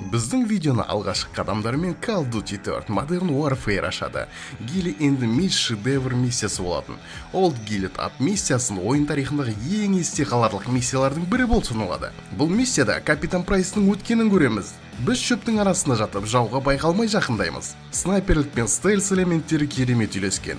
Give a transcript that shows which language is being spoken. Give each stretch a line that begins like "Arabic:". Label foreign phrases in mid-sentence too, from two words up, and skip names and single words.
Kazakh: Біздің видеоны алғашқы қадамдармен Call of Duty 4 Modern Warfare ашады. Gilly in the Mist шедевр миссиясы болатын. Old Gilead ат миссиясын ойын тарихындағы ең есте қаларлық миссиялардың бірі болып саналады. Бұл миссияда Капитан Прайстың өткенін көреміз. Біз шөптің арасында жатып, жауға байқалмай жақындаймыз. Снайперлік пен стелс элементтері керемет үйлескен.